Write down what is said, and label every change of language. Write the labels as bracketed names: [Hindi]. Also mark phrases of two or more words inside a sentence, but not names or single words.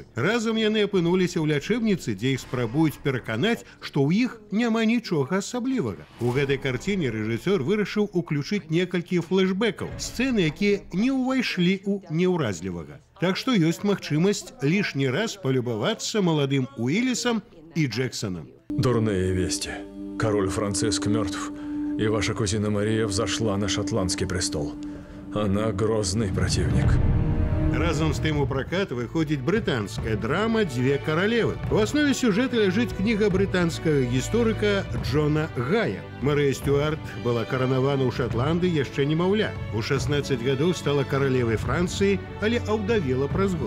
[Belarusian] Разам яны апынуліся ў лячэбніцы, дзе іх спрабуюць пераканаць, што ў іх няма нічога асаблівага. У гэтай карціне рэжысёр вырашыў уключыць некалькі флэшбэкаў, сцэны, якія не ўвайшлі ў неўразлівага. Так што ёсць магчымасць лішні раз палюбавацца маладым Уиллисом і Джексоном. [Russian] Дурные вести. Король Франциск мертв, и ваша кузина Мария взошла на шотландский престол. Она грозный противник. [Belarusian] Разом з тым у пракат выходзіць брытанская драма «Дзве каралевы». У аснове сюжэта ляжыць кніга брытанскага гісторыка Джона Гая. Марыя Стюарт была каранавана ў Шатландыі яшчэ немаўля. У 16 гадоў стала каралевай Францыі, але аўдавела праз год.